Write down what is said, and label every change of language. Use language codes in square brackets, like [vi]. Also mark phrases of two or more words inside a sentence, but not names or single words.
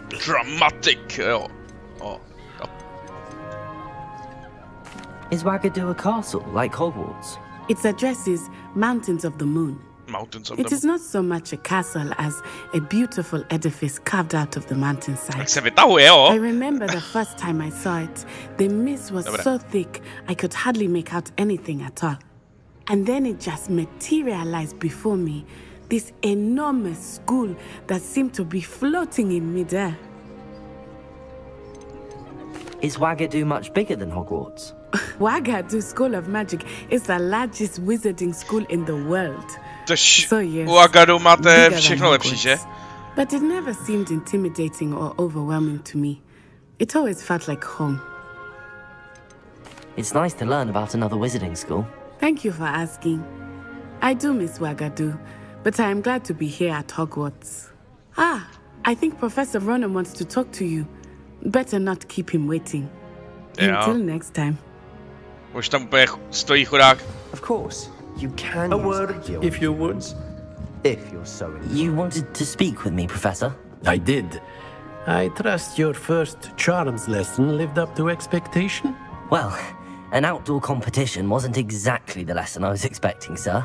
[en] Dramatic! Oh. Is Ouagadougou a castle, like Hogwarts? Its address is Mountains of the Moon. Mountains of It is not so much a castle as a beautiful edifice carved out of the mountainside. [cs] Tak se vytahuje, jo? [en] I remember the first time I saw it. The mist was so thick, I could hardly make out anything at all. And then it just materialized before me. This enormous school that seemed to be floating in midair. Is Wagadu much bigger than Hogwarts? Wagadu School of Magic is the largest wizarding school in the world. So yes, [cs] Wagadu máte všechno lepší, že? [en] But it never seemed intimidating or overwhelming to me. It always felt like home. It's nice to learn about another wizarding school. Thank you for asking. I do miss Wagadu, but I am glad to be here at Hogwarts. Ah, I think Professor Ronan wants to talk to you. Better not keep him waiting. Until next time. [cs] Už tam úplně stojí chudák. [en] Of course, you can. A word, if you would. If you're so inclined. You wanted to speak with me, Professor? I did. I trust your first charms lesson lived up to expectation? Well, an outdoor competition wasn't exactly the lesson I was expecting, sir.